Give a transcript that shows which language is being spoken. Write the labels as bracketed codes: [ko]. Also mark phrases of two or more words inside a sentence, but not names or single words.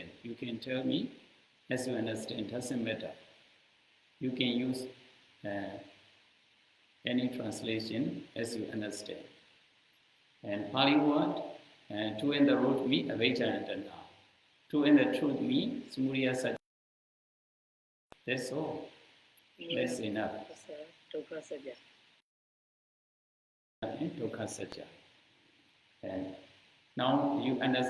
[en] You can tell me as you understand. Doesn't matter. You can use any translation as you understand. And Pali word, two in the root mean avijja and tanha. Two in the truth mean [pi] samudaya satya. [en] That's all. That's enough. [pi] Dukkha satya. And dukkha satya. [en] And now you understand.